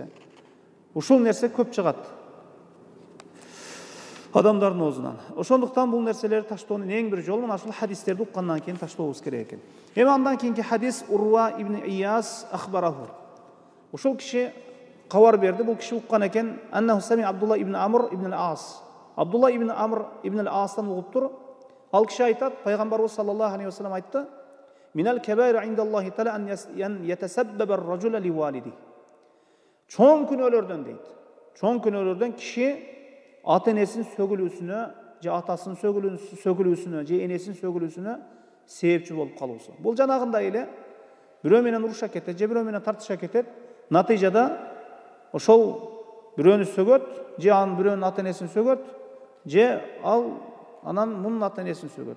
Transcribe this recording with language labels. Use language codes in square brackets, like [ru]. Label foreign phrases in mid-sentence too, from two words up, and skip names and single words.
[ky] Ушул нерсе көп чыгат адамдардын оозунан. Ошондуктан бул нерселерди таштоонун эң бир жолу мына ушул хадистерди уккандан кийин таштообуз керек экен. Эми андан кийинки хадис Урва ибн Ияс ахбараху. Ушул киши кабар берди. Бул киши уккан экен: [ar] أنه سمع Абдулла ибн Амр ибн ал-Ас. [ky] Абдулла ибн Амр ибн ал-Астан угуптур. Ал киши айтат, пайгамбарыбыз [ar] صلى الله عليه وسلم [ky] айтты: [ar] من الكبائر عند الله تعالى أن يتسبب الرجل لوالديه. [ky] Чоң күнөөлөрдөн дейт. Чоң күнөөлөрдөн киши ата энесин сөгүлүүсүнө, же атасынын сөгүлүүсүнө, же энесин сөгүлүүсүнө себепчи болуп калуусу. Бул жанагындай эле бирөө менен уруша кетет, же бирөө менен тартыша кетет. Натыйжада ошол бирөөнү сөгөт, же анын бирөөнүн ата энесин сөгөт, же ал анан мунун ата энесин сөгөт.